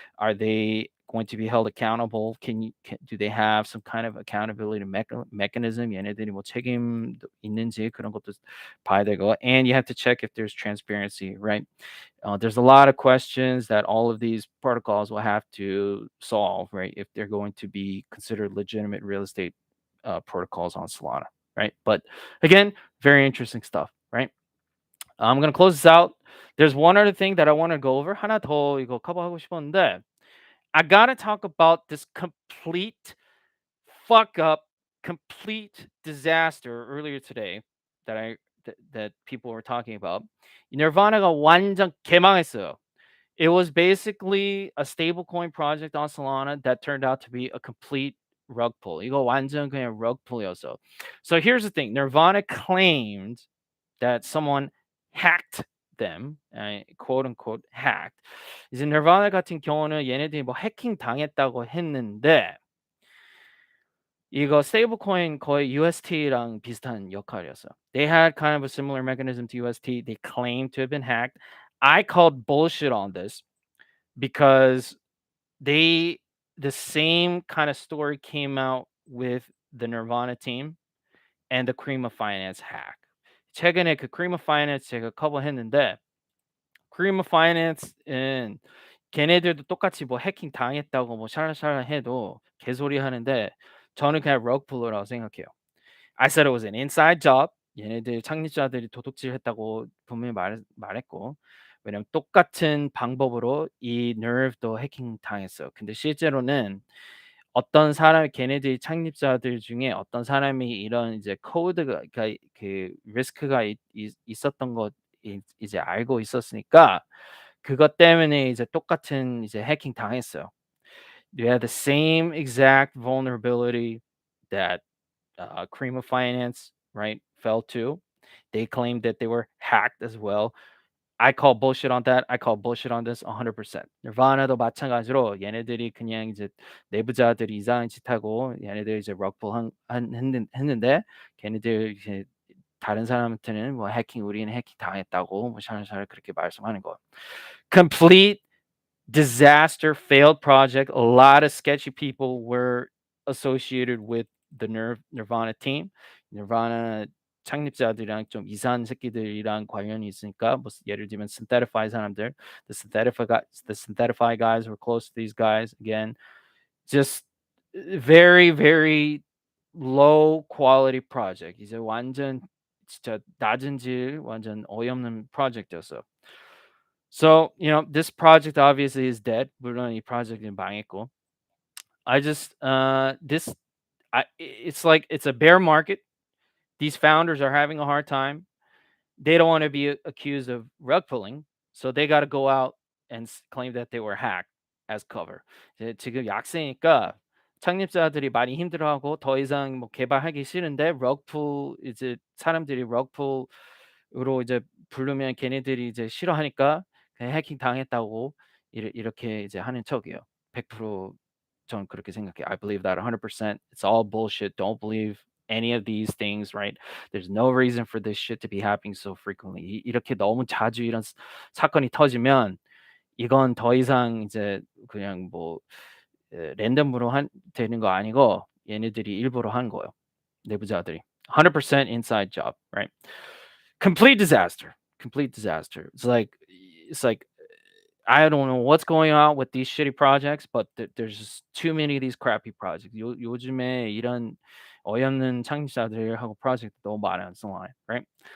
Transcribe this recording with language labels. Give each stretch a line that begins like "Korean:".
English: Are they going to be held accountable? Do they have some kind of accountability mechanism?
Korean: 얘네들이 뭐 책임 있는지 그런 것도 봐야 되고.
English: And you have to check if there's transparency, right? There's a lot of questions that all of these protocols will have to solve, right? If they're going to be considered legitimate real estate protocols on Solana, right? But again, very interesting stuff, right? I'm gonna close this out. There's one other thing that I want to go over.
Korean: 하나 더 이거 커버하고 싶었는데,
English: I gotta talk about this complete fuck up, complete disaster earlier today that people were talking about.
Korean: Nirvana가 완전 개망했어요.
English: It was basically a stablecoin project on Solana that turned out to be a complete rug pull.
Korean: 이거 완전 그냥 rug pull이었어.
English: So here's the thing. Nirvana claimed that someone hacked them, quote unquote hacked.
Korean: 이제 Nirvana 같은 경우는 얘네들이 뭐 해킹 당했다고 했는데 이거 스테이블코인 거의 UST랑 비슷한 역할이었어요.
English: They had kind of a similar mechanism to UST. They claimed to have been hacked. I called bullshit on this because the same kind of story came out with the Nirvana team and the Cream of Finance hack.
Korean: 최근에 그 Cream of Finance 제가 커버했는데 Cream of Finance은 걔네들도 똑같이 뭐 해킹 당했다고 뭐 샤라샤라 해도 개소리 하는데 저는 그냥 rug puller라고 생각해요.
English: I said it was an inside job.
Korean: 얘네들 창립자들이 도둑질했다고 분명히 말했고 왜냐면 똑같은 방법으로 이 nerve도 해킹 당했어요. 근데 실제로는 어떤 사람 걔네들이 창립자들 중에 어떤 사람이 이런 이제 코드가 그러니까 그 리스크가 있었던 거 이제 알고 있었으니까 그것 때문에 이제 똑같은 이제 해킹 당했어요.
English: They had the same exact vulnerability that Cream of Finance, right, fell to. They claimed that they were hacked as well. I call bullshit on that. I call bullshit on this 100%.
Korean: 니르바나도 마찬가지로 얘네들이 그냥 이제 내부자들이 이상한 짓 하고 얘네들 이제 럭북 했는데 걔네들 이제 다른 사람한테는 뭐 해킹 우리는 해킹 당했다고 뭐 샤라샤라 그렇게 말씀하는 거.
English: Complete disaster, failed project. A lot of sketchy people were associated with the Nirvana team.
Korean: Nirvana 창립자들이랑 좀 이상한 새끼들이랑 관련이 있으니까 뭐 예를 들면 Synthetify 사람들,
English: the Synthetify guys were close to these guys. Again, just very very low quality project.
Korean: 이제 완전 진짜 낮은 질, 완전 어이없는 프로젝트였어.
English: So, this project obviously is dead.
Korean: 물론 이 프로젝트는 망했고.
English: I just this it's like it's a bear market. These founders are having a hard time. They don't want to be accused of rug pulling, so they got to go out and claim that they were hacked as cover.
Korean: 이제 지금 약세니까 창립자들이 많이 힘들어하고 더 이상 뭐 개발하기 싫은데 럭풀 이제 사람들이 럭풀으로 이제 부르면 걔네들이 이제 싫어하니까 그냥 해킹 당했다고 이렇게 이제 하는 척이에요.
English: 100%
Korean: 저는 그렇게 생각해요.
English: I believe that 100%. It's all bullshit. Don't believe any of these things, right? There's no reason for this shit to be happening so frequently.
Korean: 이렇게 너무 자주 이런 사건이 터지면 이건 더 이상 이제 그냥 뭐 랜덤으로 되는 거 아니고 얘네들이 일부러 한 거예요. 내부자들이.
English: 100% inside job, right? Complete disaster. Complete disaster. It's like I don't know what's going on with these shitty projects, but there's just too many of these crappy projects.
Korean: 요즘에 이런 어이없는 창립자들하고 프로젝트 너무 많아요, Solana, right?